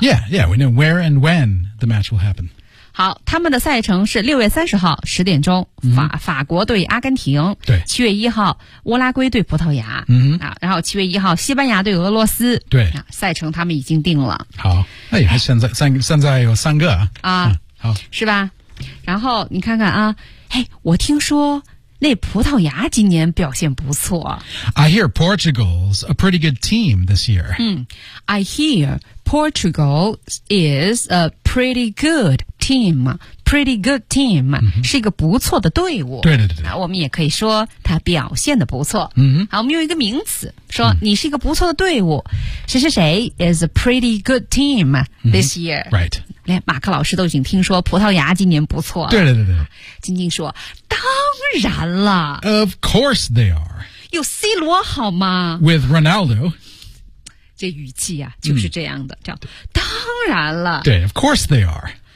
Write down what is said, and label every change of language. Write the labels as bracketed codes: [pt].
[en] Yeah, yeah, we know where and when the match will happen. [zh] 好他们的赛程是6月30号10点钟、 mm-hmm. 法国对阿根廷。对。 7月1号乌拉圭对葡萄牙。嗯、mm-hmm. 啊、然后7月1号西班牙对俄罗斯。对。啊、赛程他们已经定了。好。哎还现在有三个。啊、好。是吧然后你看看啊。哎，我听说那葡萄牙今年表现不错。 [en] I hear Portugal's a pretty good team this year. 嗯 ，I hear Portugal is a pretty good team. Pretty good team、 mm-hmm. [zh] 是一个不错的队伍。对对对。那我们也可以说他表现的不错。嗯、mm-hmm.。好，我们用一个名词说你是一个不错的队伍。谁谁谁 [en] is a pretty good team this year.、 Mm-hmm. Right. [zh] 连马克老师都已经听说葡萄牙今年不错了。对对对对。晶晶说当然了。 [en] Of course they are. [zh] 有 C 罗好吗 [en] ?With Ronaldo. [zh] 这语气啊就是这样的、嗯、这样当然了。 [en] 对 ,of course they are.